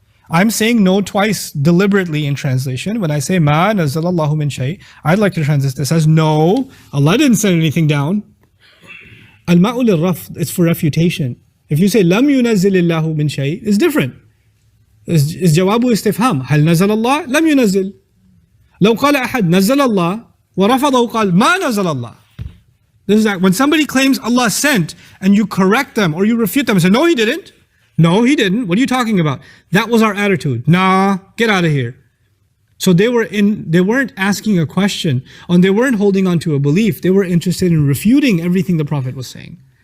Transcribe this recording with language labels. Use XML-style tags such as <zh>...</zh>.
<en>I'm saying no twice deliberately in translation. When I say</en> <ar>مَا نَزَلَ اللَّهُ مِنْ شَيْءٍ,</ar> <en>I'd like to translate this as no, Allah didn't send anything down. Al-ma'u lil-rafd, it's for refutation. If you say</en> <ar>لَمْ يُنَزِّلِ اللَّهُ مِنْ شَيْءٍ,</ar> <en>it's different.</en> <ar>Is jawabu istifham. هل نزل الله؟ لم ينزل. لو قال أحد نزل الله ورفضه قال ما نزل الله.</ar> <en>This is that when somebody claims Allah sent and you correct them or you refute them and say, no, he didn't. No, he didn't. What are you talking about? That was our attitude. Nah, get out of here. So they weren't asking a question and they weren't holding on to a belief. They were interested in refuting everything the Prophet was saying.</en>